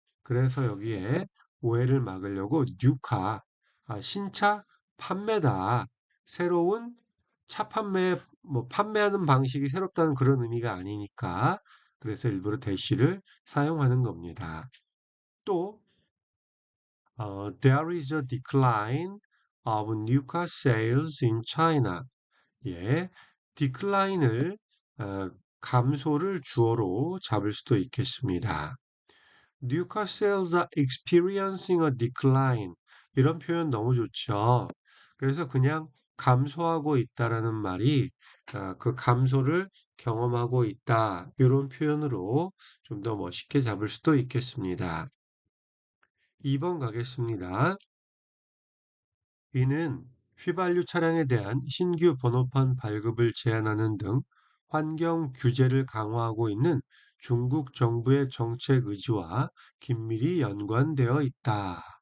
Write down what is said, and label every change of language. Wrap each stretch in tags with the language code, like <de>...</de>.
<ko>그래서 여기에 오해를 막으려고 new car, 신차 판매다. 새로운 차 판매, 뭐 판매하는 방식이 새롭다는 그런 의미가 아니니까 그래서 일부러 대시를 사용하는 겁니다.</ko> <en>또 there is a decline of new car sales in China.</en> <ko>예, decline을 어, 감소를 주어로 잡을 수도 있겠습니다.</ko> <en>New car sales are experiencing a decline.</en> <ko>이런 표현 너무 좋죠. 그래서 그냥 감소하고 있다라는 말이 그 감소를 경험하고 있다. 이런 표현으로 좀 더 멋있게 잡을 수도 있겠습니다. 2번 가겠습니다. 이는 휘발유 차량에 대한 신규 번호판 발급을 제한하는 등 환경 규제를 강화하고 있는 중국 정부의 정책 의지와 긴밀히 연관되어 있다.</ko>